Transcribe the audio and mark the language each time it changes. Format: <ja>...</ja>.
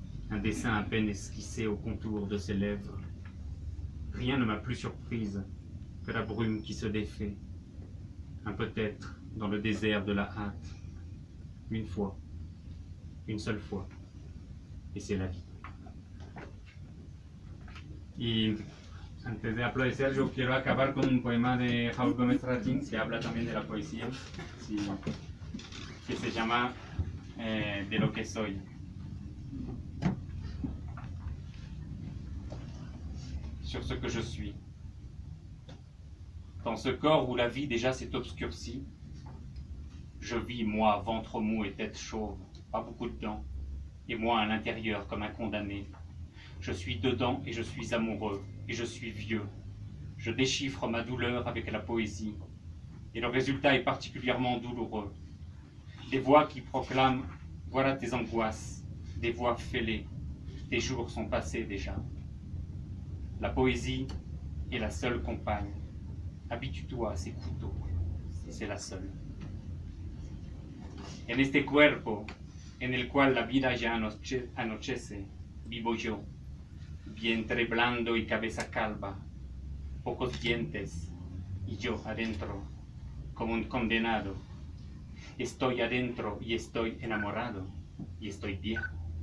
<fr>Un dessin à peine esquissé au contour de ses lèvres. Rien ne m'a plus surprise que la brume qui se défait. Un peut-être dans le désert de la hâte. Une fois, une seule fois, et c'est la vie.</fr> <es>Y antes de aplaudir, yo quiero acabar con un poema de Raúl Gómez Ratins que habla también de la poesía, sí, que se llama De lo que soy.</es> <fr>sur ce que je suis. Dans ce corps où la vie déjà s'est obscurcie, je vis, moi, ventre mou et tête chauve, pas beaucoup de dents, et moi à l'intérieur comme un condamné. Je suis dedans et je suis amoureux, et je suis vieux. Je déchiffre ma douleur avec la poésie, et le résultat est particulièrement douloureux. Des voix qui proclament « Voilà tes angoisses », des voix fêlées, tes jours sont passés déjà. La poésie est la seule compagne. Habitue-toi a ces couteaux, c'est la seule.</fr> <es>En este cuerpo, en el cual la vida ya anochece, vivo yo, vientre blando y cabeza calva, pocos dientes, y yo adentro, como un condenado. Estoy adentro y estoy enamorado, y estoy viejo.</es>